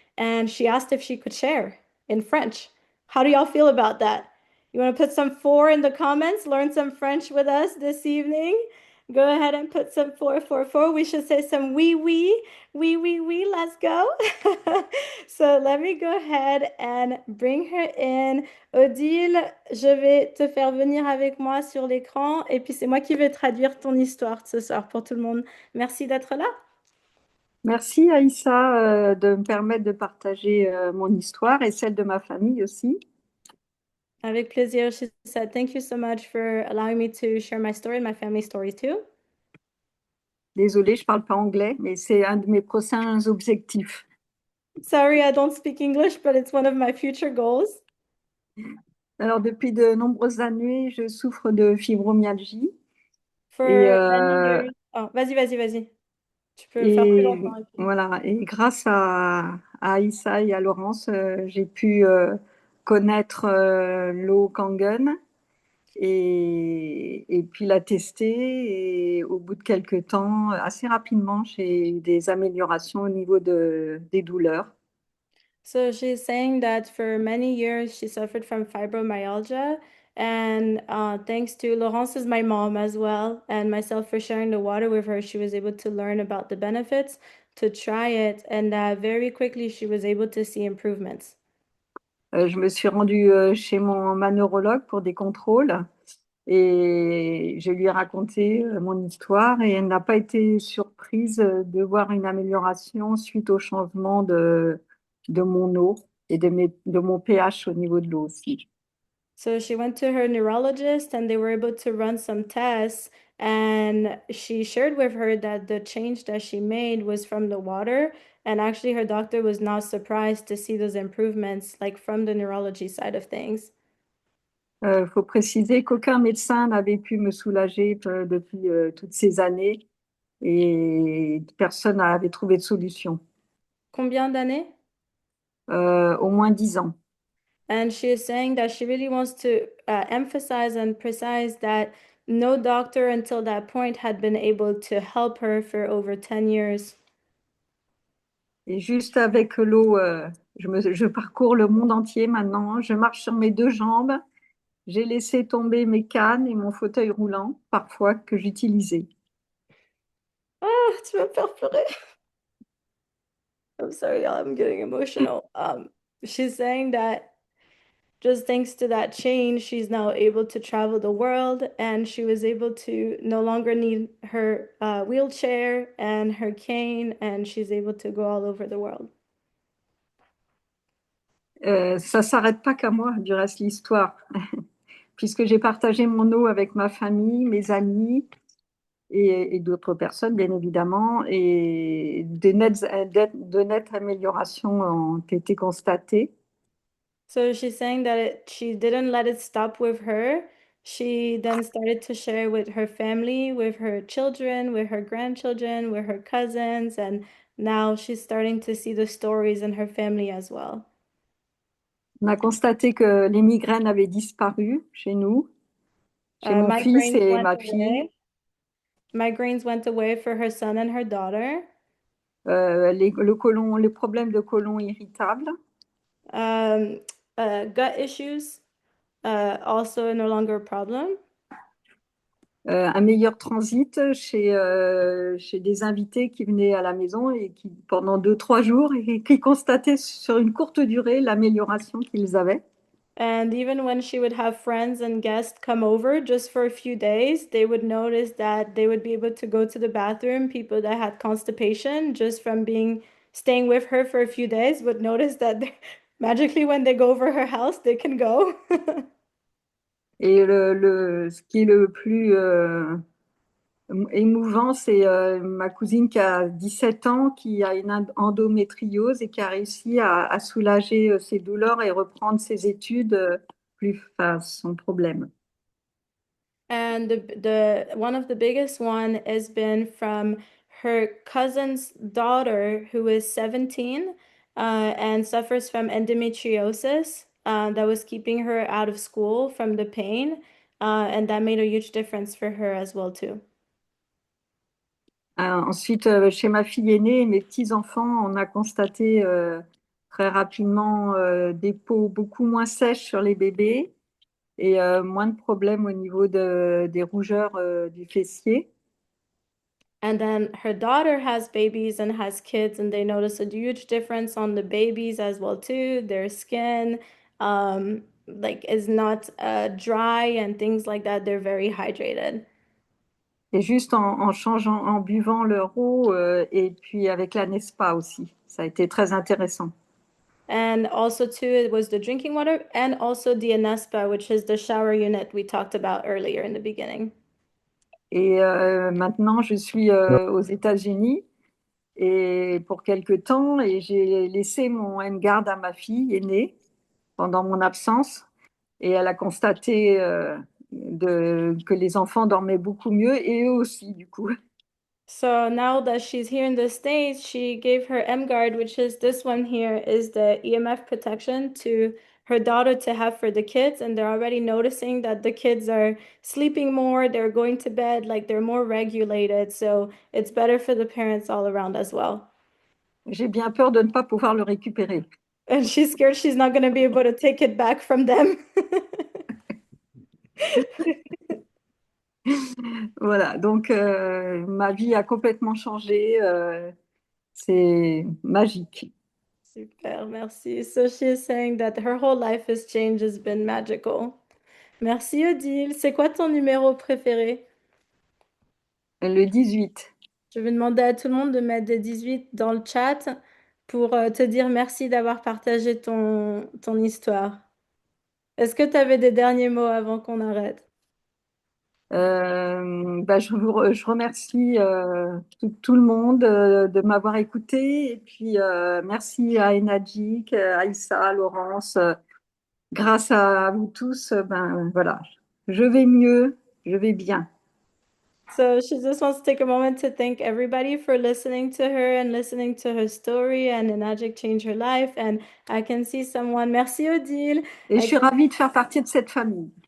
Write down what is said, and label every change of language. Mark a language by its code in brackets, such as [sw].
[en] And she asked if she could share in French. How do y'all feel about that? You want to put some four in the comments, learn some French with us this evening? Go ahead and put some 444. We should say some [fr] oui, oui, oui, oui, oui. [en] Let's go. So let me go ahead and bring her in. [fr] Odile, je vais te faire venir avec moi sur l'écran et puis c'est moi qui vais traduire ton histoire ce soir pour tout le monde. Merci d'être là. Merci Aïssa de me permettre de partager mon histoire et celle de ma famille aussi. Avec plaisir. [en] She said, thank you so much for allowing me to share my story and my family story too. [fr] Désolée, je parle pas anglais, mais c'est un de mes prochains objectifs. [en] Sorry, I don't speak English, but it's one of my future goals. [fr] Alors, depuis de nombreuses années, je souffre de fibromyalgie. [en] For [fr] Et, [en] many years. [fr] Oh, vas-y. Tu peux faire plus et longtemps. voilà. Et grâce à Aïssa et à Laurence, j'ai pu connaître l'eau Kangen et puis la tester. Et au bout de quelques temps, assez rapidement, j'ai eu des améliorations au niveau des douleurs. [en] So she's saying that for many years she suffered from fibromyalgia, and thanks to Laurence is my mom as well, and myself for sharing the water with her, she was able to learn about the benefits, to try it, and very quickly she was able to see improvements. [fr] Je me suis rendue chez ma neurologue pour des contrôles Et je lui ai raconté mon histoire et elle n'a pas été surprise de voir une amélioration suite au changement de mon eau et de mon pH au niveau de l'eau aussi. [en] So she went to her neurologist and they were able to run some tests. And she shared with her that the change that she made was from the water. And actually, her doctor was not surprised to see those improvements, like from the neurology side of things. [fr] Faut préciser qu'aucun médecin n'avait pu me soulager depuis toutes ces années et personne n'avait trouvé de solution. Combien d'années? Au moins 10 ans. [en] And she is saying that she really wants to emphasize and precise that no doctor until that point had been able to help her for over 10 years. [fr] Et juste avec l'eau, je parcours le monde entier maintenant. Je marche sur mes deux jambes. J'ai laissé tomber mes cannes et mon fauteuil roulant, parfois, que j'utilisais. Ah, tu vas me faire pleurer. [en] I'm sorry, y'all, I'm getting emotional. She's saying that just thanks to that change, she's now able to travel the world and she was able to no longer need her wheelchair and her cane, and she's able to go all over the world. [fr] Ça s'arrête pas qu'à moi, du reste, l'histoire, puisque j'ai partagé mon eau avec ma famille, mes amis et d'autres personnes, bien évidemment, et de nettes améliorations ont été constatées. [en] So she's saying that she didn't let it stop with her. She then started to share with her family, with her children, with her grandchildren, with her cousins, and now she's starting to see the stories in her family as well. [fr] On a constaté que les migraines avaient disparu chez nous, chez mon fils [en] Migraines [fr] et [en] went [fr] ma fille. [en] away. Migraines went away for her son and her daughter. [fr] Les problèmes de côlon irritable. [en] Um, Gut issues, also no longer a problem. [fr] Un meilleur transit chez des invités qui venaient à la maison et qui, pendant 2, 3 jours, et qui constataient sur une courte durée l'amélioration qu'ils avaient. [en] And even when she would have friends and guests come over just for a few days, they would notice that they would be able to go to the bathroom. People that had constipation just from staying with her for a few days would notice that magically when they go over her house, they can go. [fr] Et ce qui est le plus émouvant, c'est ma cousine qui a 17 ans, qui a une endométriose et qui a réussi à soulager ses douleurs et reprendre ses études enfin, sans problème. [en] And the one of the biggest one has been from her cousin's daughter who is 17 and suffers from endometriosis that was keeping her out of school from the pain, and that made a huge difference for her as well too. [fr] Ensuite, chez ma fille aînée et mes petits-enfants, on a constaté très rapidement des peaux beaucoup moins sèches sur les bébés et moins de problèmes au niveau des rougeurs du fessier. [en] And then her daughter has babies and has kids, and they notice a huge difference on the babies as well too. Their skin, like is not dry and things like that. They're very hydrated. [fr] Et juste en changeant, en buvant leur eau et puis avec la Nespa aussi. Ça a été très intéressant. [en] And also too, it was the drinking water and also the Anespa, which is the shower unit we talked about earlier in the beginning. [fr] Et maintenant, je suis aux États-Unis et pour quelque temps et j'ai laissé mon N-Guard à ma fille aînée pendant mon absence et elle a constaté que les enfants dormaient beaucoup mieux et eux aussi du coup. [en] So now that she's here in the States, she gave her M-Guard, which is this one here, is the EMF protection to her daughter to have for the kids. And they're already noticing that the kids are sleeping more, they're going to bed, like they're more regulated. So it's better for the parents all around as well. [fr] J'ai bien peur de ne pas pouvoir le récupérer. [en] And she's scared she's not going to be able to take it back from them. [fr] Voilà, donc ma vie a complètement changé. C'est magique. Super, merci. [en] So she is saying that her whole life has changed, has been magical. [fr] Merci Odile. C'est quoi ton numéro préféré? Le 18. Je vais demander à tout le monde de mettre des 18 dans le chat pour te dire merci d'avoir partagé ton histoire. Est-ce que tu avais des derniers mots avant qu'on arrête? Je remercie tout le monde de m'avoir écouté. Et puis, merci à Enadjic, Aïssa, Laurence. Grâce à vous tous, ben voilà, je vais mieux, je vais bien. [en] So she just wants to take a moment to thank everybody for listening to her and listening to her story and Enagic changed her life. And I can see someone. [fr] Merci Odile. Et je suis ravie de faire partie de cette famille.